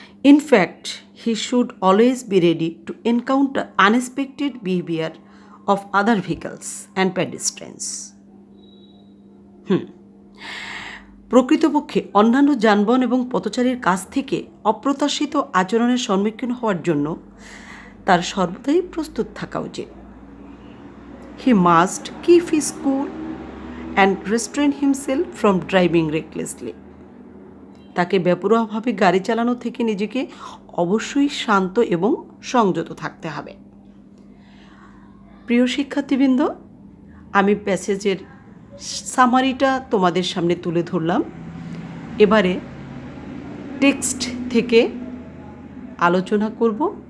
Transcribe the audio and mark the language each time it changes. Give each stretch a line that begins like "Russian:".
English: In fact, he should always be ready to encounter unexpected behavior of other vehicles and pedestrians.
Bangla: প্রকৃতপক্ষে অন্যান্য যানবাহন এবং পথচারীর কাছ থেকে অপ্রত্যাশিত আচরণের সম্মুখীন হওয়ার জন্য তার সর্বদাই প্রস্তুত থাকা উচিত।
English: He must keep his cool and restrain himself from driving recklessly.
Bangla: তাকে বেপরোয়াভাবে গাড়ি চালানো থেকে নিজেকে অবশ্যই শান্ত এবং সংযত থাকতে হবে। প্রিয় শিক্ষার্থীবৃন্দ, আমি প্যাসেজের সামারিটা তোমাদের সামনে তুলে ধরলাম। এবারে টেক্সট থেকে আলোচনা করব।